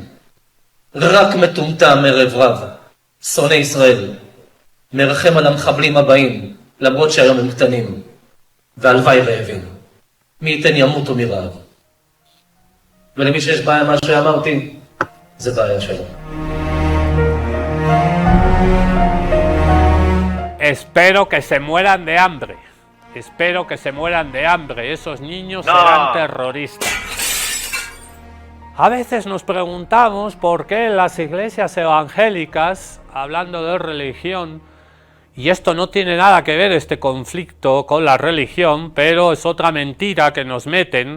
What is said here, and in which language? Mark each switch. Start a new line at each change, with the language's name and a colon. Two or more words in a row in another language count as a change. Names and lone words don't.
Hebrew: רק מטומטם ערב רב, שונא ישראל, מרחם על המחבלים הבאים, למרות שהיום הם קטנים, והלוואי רעבים. מי ייתן ימותו מרעב. ולמי שיש בעיה מה שאמרתי, זה בעיה שלו.
Spanish: Espero que se mueran de hambre. Espero que se mueran de hambre. Esos niños serán terroristas. A veces nos preguntamos por qué en las iglesias evangélicas, hablando de religión, y esto no tiene nada que ver este conflicto con la religión, pero es otra mentira que nos meten.